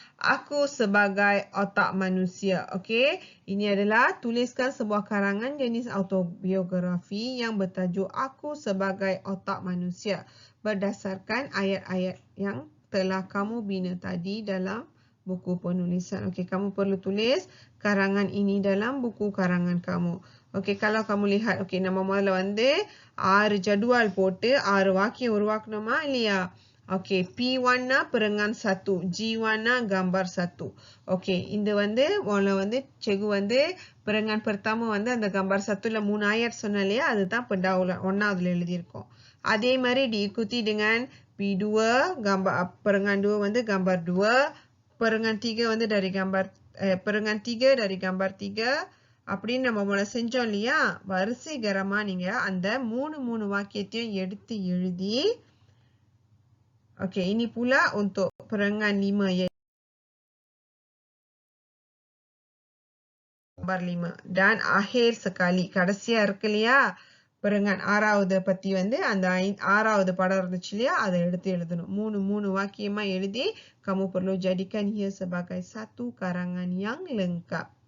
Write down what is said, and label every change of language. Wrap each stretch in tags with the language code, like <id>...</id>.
<ms>Aku sebagai otak manusia. Okey, ini adalah tuliskan sebuah karangan jenis autobiografi yang bertajuk Aku sebagai otak manusia berdasarkan ayat-ayat yang telah kamu bina tadi dalam buku penulisan. Okey, kamu perlu tulis karangan ini dalam buku karangan kamu.</ms> <ta>Okey,</ta> <ms>kalau kamu lihat,</ms> <ta>okey, நம்ம முதல்ல வந்து 6 ஜடுவால் போட்டு 6 வாக்கியம் உருவாக்கணுமா இல்லையா?</ta> <ms>Okey, P warna perengan 1, G warna gambar 1.</ms> <ta>Okey, இந்த cikgu perengan pertama அந்த gambar 1ல 3 ayat சொன்ன இல்லையா, அதுதான் pendahuluan 1வதுல எழுதியிருக்கோம். அதே மாதிரி</ta> <ms>diikuti dengan P2 perengan 2 gambar 2, perengan 3 dari gambar perengan 3 dari gambar 3.</ms> <ta>அப்படின்னு நம்ம முதல்ல செஞ்சோம் இல்லையா, வரிசை கரமா நீங்க அந்த 3 வாக்கியத்தையும் எடுத்து எழுதி.</ta> <ms>Okey, ini pula untuk perengan 5 iaitu gambar 5. Dan akhir sekali,</ms> <ta>கடைசியா இருக்கு இல்லையா, perengan 6வது பத்தி அந்த 6வது படம் இருந்துச்சு இல்லையா, அதை எடுத்து எழுதணும்.</ta> <ms>3</ms> <ta>வாக்கியமா எழுதி,</ta> <ms>kamu perlu jadikan ia sebagai satu karangan yang lengkap.</ms>